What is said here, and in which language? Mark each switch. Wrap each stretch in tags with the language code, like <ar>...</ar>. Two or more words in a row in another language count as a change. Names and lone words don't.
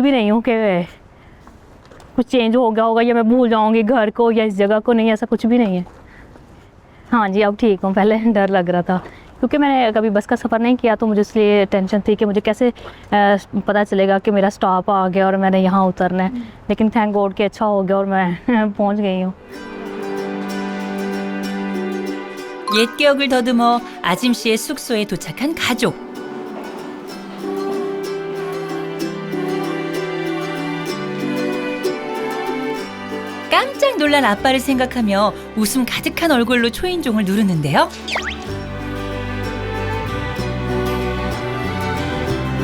<ur>بھی نہیں ہوں کہ کچھ چینج ہو گیا ہوگا یا میں بھول جاؤں گی گھر کو یا اس جگہ کو نہیں ایسا کچھ بھی نہیں ہے ہاں جی اب ٹھیک ہوں پہلے ڈر لگ رہا تھا کیونکہ میں نے کبھی بس کا سفر نہیں کیا تو مجھے اس لیے ٹینشن تھی کہ مجھے کیسے پتا چلے گا کہ میرا سٹاپ آ گیا اور میں نے یہاں اترنا ہے لیکن</ur> <en>thank God</en> <ur>کہ اچھا ہو گیا اور میں پہنچ گئی ہوں</ur> <ko>옛 기억을 더듬어 아짐 씨의 숙소에 도착한 가족. 깜짝 놀란 아빠를 생각하며 웃음 가득한 얼굴로 초인종을 누르는데요.</ko>